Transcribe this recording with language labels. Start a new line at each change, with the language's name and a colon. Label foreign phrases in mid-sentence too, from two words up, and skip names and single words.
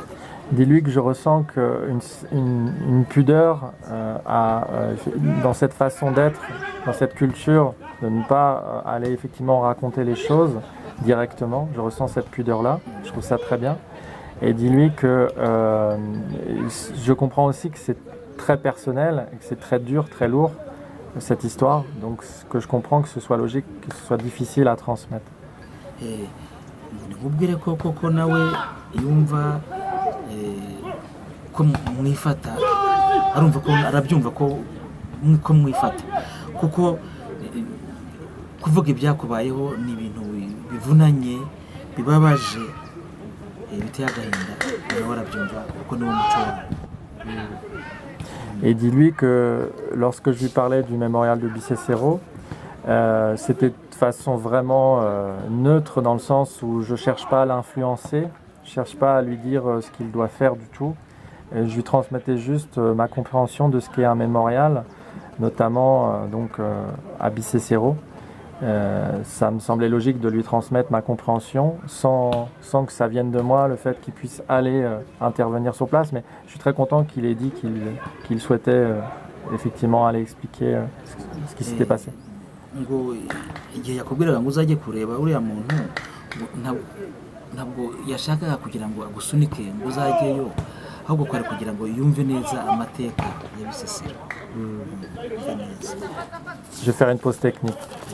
French: Dis-lui que je ressens une pudeur dans cette façon d'être, dans cette culture, de ne pas aller effectivement raconter les choses directement. Je ressens cette pudeur-là, je trouve ça très bien. Et dis-lui que je comprends aussi que c'est très personnel, et que c'est très dur, très lourd, cette histoire. Donc que je comprends que ce soit logique, que ce soit difficile à transmettre.
Kinyarwanda: Nkubwire ko koko nawe yumva ko mwifata, arumva ko arabyumva ko mwifata, kuko kuvuga ibyakubayeho ni ibintu bivunanye, bibabaje, biteye agahinda, nawe arabyumva kuko niwo muco wawe.
French: Et dis-lui que lorsque je lui parlais du mémorial de Bisesero, c'était de façon vraiment neutre, dans le sens où je ne cherche pas à l'influencer, je ne cherche pas à lui dire ce qu'il doit faire du tout. Et je lui transmettais juste ma compréhension de ce qu'est un mémorial, notamment à Bisesero. Ça me semblait logique de lui transmettre ma compréhension sans que ça vienne de moi, le fait qu'il puisse aller intervenir sur place. Mais je suis très content qu'il ait dit qu'il souhaitait effectivement aller expliquer ce qui s'était passé.
Kinyarwanda: Ngo igihe yakubwiraga ngo uzajye kureba uriya muntu ntabwo yashakaga kugira ngo agusunike ngo uzajyeyo, ahubwo kwari kugira ngo yumve neza amateka ya Bisesero.
French: Je vais faire une pause technique.